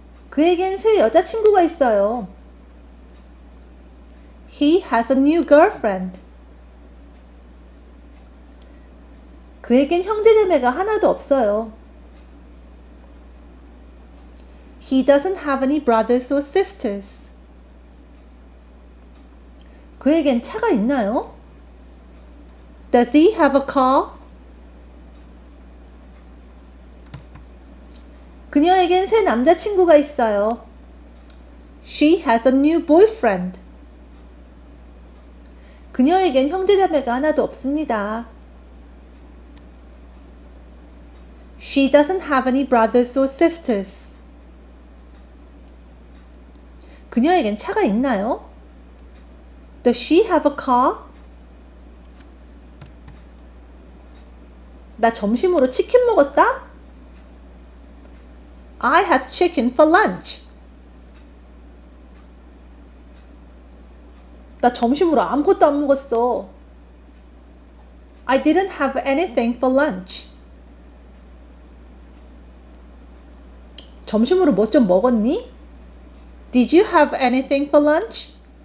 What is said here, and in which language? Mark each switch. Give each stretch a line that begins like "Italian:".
Korean: 그에겐 새 여자친구가 있어요.
English: He has a new girlfriend.
Korean: 그에겐 형제자매가 하나도 없어요.
English: He doesn't have any brothers or sisters.
Korean: 그에겐 차가 있나요?
English: Does he have a car?
Korean: 그녀에겐 새 남자친구가 있어요.
English: She has a new boyfriend.
Korean: 그녀에겐 형제자매가 하나도 없습니다.
English: She doesn't have any brothers or sisters.
Korean: 그녀에겐 차가 있나요?
English: Does she have a car?
Korean: 나 점심으로 치킨 먹었다?
English: I had chicken for lunch.
Korean: 나 점심으로 아무것도 안 먹었어.
English: I didn't have anything for lunch.
Korean: 점심으로 뭐 좀 먹었니?
English: Did you have anything for lunch?